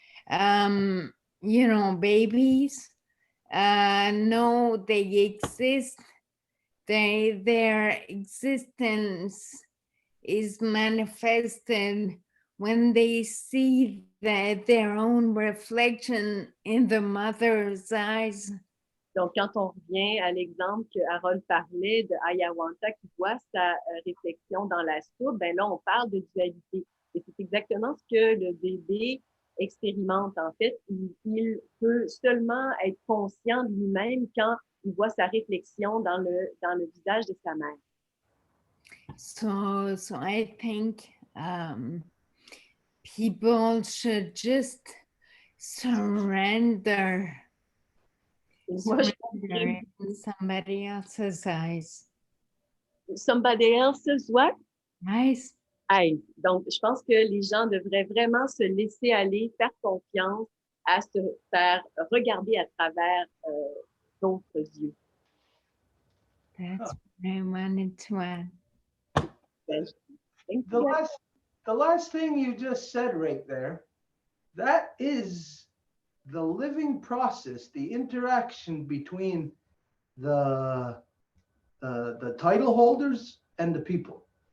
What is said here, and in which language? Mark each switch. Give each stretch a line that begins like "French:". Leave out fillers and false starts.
English: You know, babies know they exist. Their existence is manifested when they see their own reflection in the mother's eyes.
French: Donc, quand on revient à l'exemple que Harold parlait de Ayawanta qui voit sa réflexion dans la soupe, ben là, on parle de dualité. Et c'est exactement ce que le bébé expérimente. En fait, il peut seulement être conscient de lui-même quand il voit sa réflexion dans le visage de sa mère.
English: So I think people should just surrender.
French: Moi, je
English: Surrender in somebody else's eyes. somebody else's what? Eyes. Eyes.
French: Donc, je pense que les gens devraient vraiment se laisser aller, faire confiance à se faire regarder à travers d'autres yeux.
English: That's what I wanted to add. Thank The you. last thing you just said right there, that is the living process, the interaction between the title holders and the people.